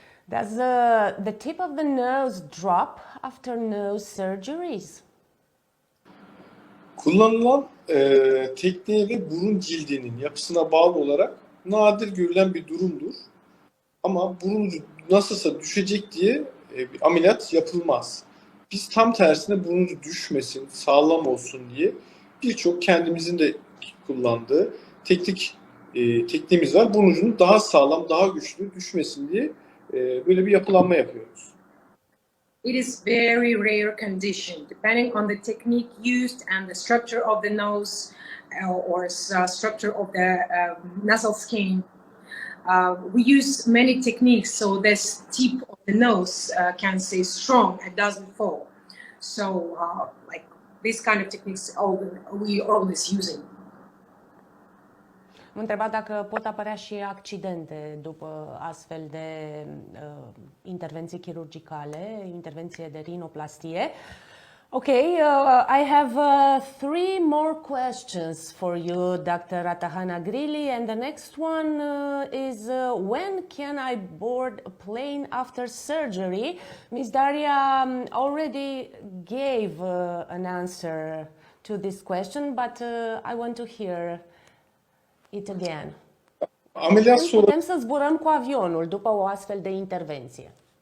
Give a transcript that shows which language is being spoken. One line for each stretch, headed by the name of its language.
English: Does the tip of the nose drop after nose surgeries?
Turkish: Kullanılan tekniğe ve burun cildinin yapısına bağlı olarak nadir görülen bir durumdur. Ama burun nasılsa düşecek diye bir ameliyat yapılmaz. Biz tam tersine burnunuzu düşmesin, sağlam olsun diye birçok kendimizin de kullandığı tekniğimiz var. Burnucunun daha sağlam, daha güçlü düşmesin diye böyle bir yapılanma yapıyoruz.
English: It is very rare condition, depending on the technique used and the structure of the nose or structure of the nasal skin. We use many techniques so this tip of the nose can stay strong and doesn't fall. So, like this kind of techniques, we always using.
Romanian: Mă întreba dacă pot apărea și accidente după astfel de intervenții chirurgicale, intervenție de rinoplastie.
English: Okay, I have 3 more questions for you, Dr. Atahana Grili, and the next one is when can I board a plane after surgery? Ms. Daria already gave an answer to this question, but I want to hear it again.
Turkish: Ameliyat
Romanian: Când
Turkish: sonrası
Romanian: putem să zburăm cu avionul după o astfel de intervenție?